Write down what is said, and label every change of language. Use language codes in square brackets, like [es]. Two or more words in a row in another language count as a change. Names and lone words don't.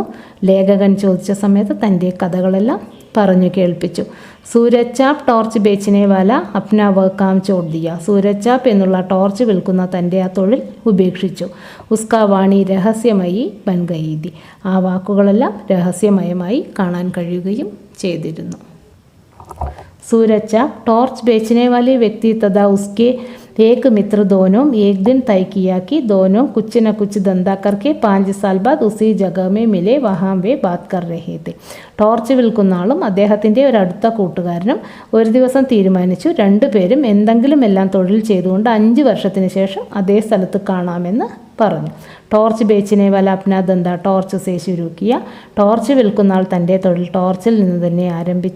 [ml] ലേഖകൻ ചോദിച്ച സമയത്ത് തൻ്റെ കഥകളെല്ലാം പറഞ്ഞു കേൾപ്പിച്ചു. [hi] सूरज छाप टॉर्च बेचने वाला अपना व काम छोड़ दिया, [ml] സൂരജ് ചാപ്പ് എന്നുള്ള ടോർച്ച് വിൽക്കുന്ന തൻ്റെ ആ തൊഴിൽ ഉപേക്ഷിച്ചു. [hi] उसका वाणी रहस्यमयी बन गई, [ml] ആ വാക്കുകളെല്ലാം രഹസ്യമയമായി കാണാൻ കഴിയുകയും ചെയ്തിരുന്നു. [hi] सूरज चाप टॉर्च बेचने वाले व्यक्ति तथा उसके एक मित्र दोनों एक दिन तय किया कि दोनों कुछ न कुछ धंधा करके 5 साल बाद उसी जगह में मिले, वहाँ वे बात कर रहे थे. [ml] ടോർച്ച് വിൽക്കുന്ന ആളും അദ്ദേഹത്തിൻ്റെ ഒരടുത്ത കൂട്ടുകാരനും ഒരു ദിവസം തീരുമാനിച്ചു രണ്ടുപേരും എന്തെങ്കിലും എല്ലാം തൊഴിൽ ചെയ്തുകൊണ്ട് 5 വർഷത്തിന് ശേഷം അതേ സ്ഥലത്ത് കാണാമെന്ന് പറഞ്ഞു. [hi] टॉर्च बेचने वाला अपना धंधा टॉर्च से शुरू किया, [ml] ടോർച്ച് വിൽക്കുന്ന ആൾ തൻ്റെ തൊഴിൽ ടോർച്ചിൽ നിന്ന് തന്നെ ആരംഭിച്ചു.